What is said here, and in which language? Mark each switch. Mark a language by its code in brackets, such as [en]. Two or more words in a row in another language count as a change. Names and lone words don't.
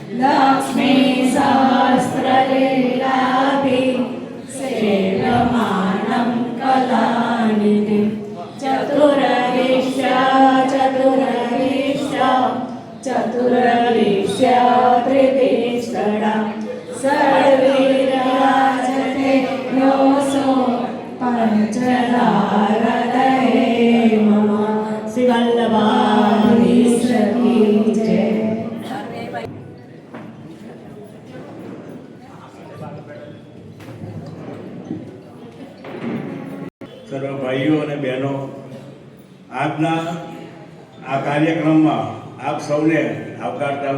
[sa] लक्ष्मीसहस्रलीलाभि सेव्यमानं कलानिधिं चतुरविश्य त्रिदिष्टदा सर्वैर्राजते योऽसो पंचदारदये मम। [hi] श्री वल्लभाधीश की जय। [gu] સર્વ ભાઈઓ અને બહેનો, આજના આ કાર્યક્રમમાં આપ સૌને આવકારતા